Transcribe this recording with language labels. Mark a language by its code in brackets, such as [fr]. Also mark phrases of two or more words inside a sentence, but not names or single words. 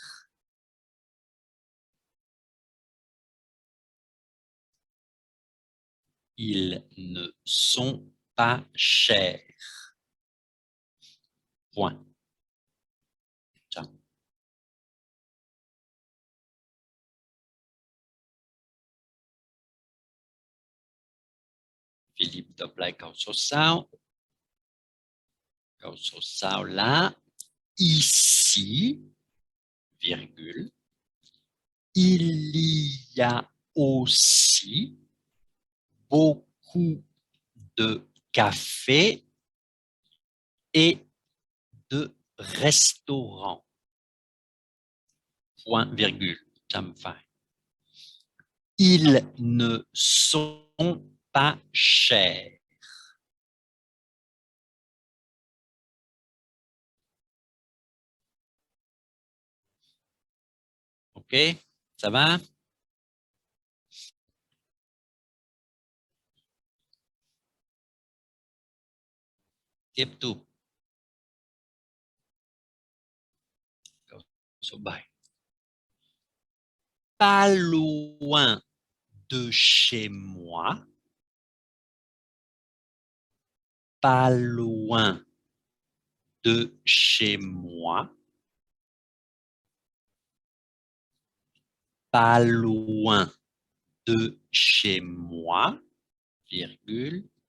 [fr] Ils ne sont pas chers. Point. Ciao. [vi] Philippe Doblay câu số 6. Câu số 6 là [fr] ici, virgule, il y a aussi beaucoup de cafés et de restaurants. Point, virgule, ça me fait. Ils ne sont pas chers. OK, ça va? [vi] Tiếp tục. Câu số 7. [fr] Pas loin de chez moi. Pas loin de chez moi. Pas loin de chez moi, virgule.